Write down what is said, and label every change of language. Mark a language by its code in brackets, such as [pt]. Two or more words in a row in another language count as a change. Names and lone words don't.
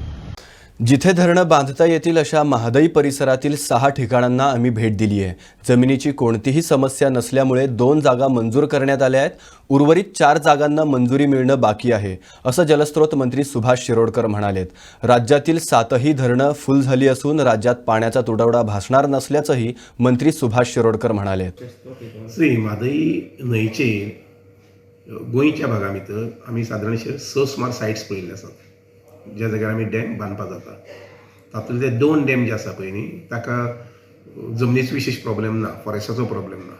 [mr] जिथे धरणं बांधता येतील अशा महादई परिसरातील 6 ठिकाणांना आम्ही भेट दिली आहे. जमिनीची कोणतीही समस्या नसल्यामुळे 2 जागा मंजूर करण्यात आल्या आहेत. उर्वरित 4 जागांना मंजुरी मिळणं बाकी आहे, असं जलस्रोत मंत्री सुभाष शिरोडकर म्हणालेत. राज्यातील 7ही धरणं फुल झाली असून राज्यात पाण्याचा तुटवडा भासणार नसल्याचंही मंत्री सुभाष शिरोडकर म्हणालेत. [kok] श्री म्हादई न्हंयचे गोंयच्या भागा भितर आमी सादारणशे 6 सुमार सायट्स पळयल्ले आसात ज्या जाग्यार आमी डॅम बांदपाक जाता. तातूंतले 2 डॅम जे आसा पळय न्ही ताका जमनीचो विशेश प्रॉब्लेम ना, फॉरेस्टाचो प्रॉब्लेम ना.